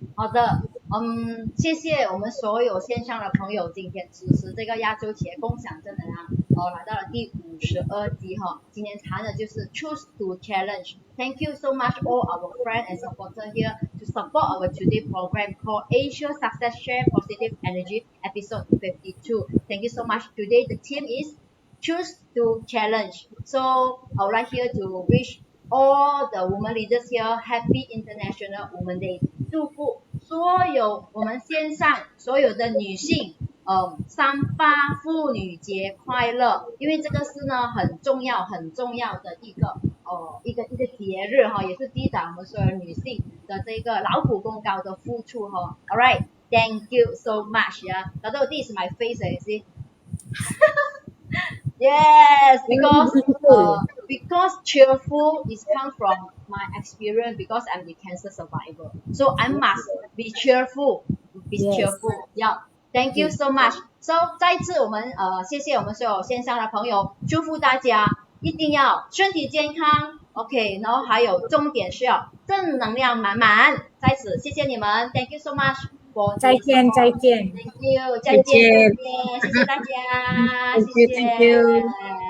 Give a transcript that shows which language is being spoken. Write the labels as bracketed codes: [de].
[zh] 好的，谢谢我们所有线上的朋友今天支持这个亚洲企业共享正能量，来到了第52集哈。今天谈的就是 [en] Choose to Challenge. Thank you so much all our friends and supporters here to support our today program called Asia Success Share Positive Energy episode 52. Thank you so much. Today the theme is Choose to Challenge. So I would like here to wish all the women leaders here happy International Women Day. [zh] 祝福所有我们线上所有的女性，38妇女节快乐！因为这个是呢很重要的一个节日哈，也是记载我们所有女性的这个劳苦功高的付出哈。 [en] All right, thank you so much. Yeah, Dato, this is my face, you see. Yes, because cheerful is come from my experience because I'm the cancer survivor. So I must be cheerful, Yeah, thank you so much. [zh] So 再一次我们谢谢我们所有线上的朋友，祝福大家一定要身体健康 ，OK， 然后还有重点是要正能量满满。在此谢谢你们 ， [en] Thank you so much。 [zh] 再见。 [en] Thank you， [zh] 再见，谢谢大家，谢谢。